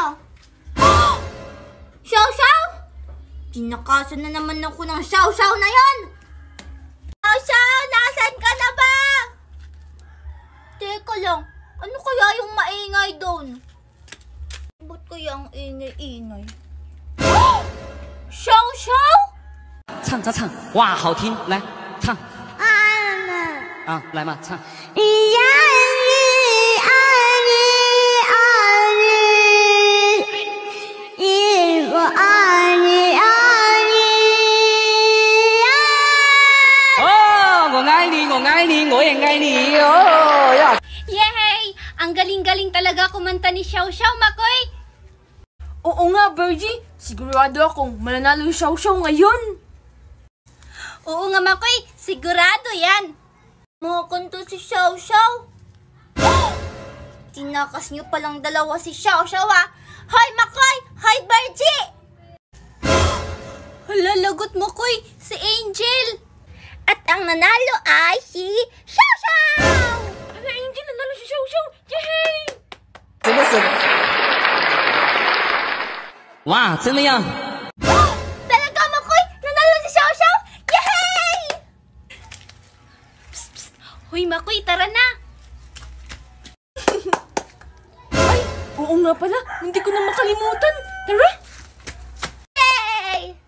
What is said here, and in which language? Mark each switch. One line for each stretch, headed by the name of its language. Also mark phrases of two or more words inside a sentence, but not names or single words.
Filipino: Xiao? Tinakasan na naman ako ng Xiao na yon. Xiao, nasan ka na ba? Teka lang, ano kaya yung maingay doon? Ba't kaya ang ingay-ingay? Xiao?
Chinese: 唱咋唱？哇，好听！来唱啊，来嘛，唱。哦，我爱你，我爱你，我也爱你哦呀！ Yay!
Filipino: Ang galing-galing talaga kumanta ni Xiao, Makoy! Oo nga, Virgie, sigurado akong mananalo si Xiao ngayon. Oo nga, Makoy, sigurado yan. Mukhang to si Xiao. Tinakas niyo palang dalawa si Xiao Xiao ah. Hoy Makoy! Hoy Bergie! Hala, lagot Makoy! Si Angel! At ang nanalo ay si Xiao Xiao! Hala, Angel, nanalo si Xiao Xiao! Yay!
Chinese: 哇，真的呀！
Filipino: Talaga Makoy! Nanalo si Xiao Xiao! Yay! Psst, psst. Hoy Makoy, tara na! Oo nga pala, hindi ko na makalimutan. Tara! Yay!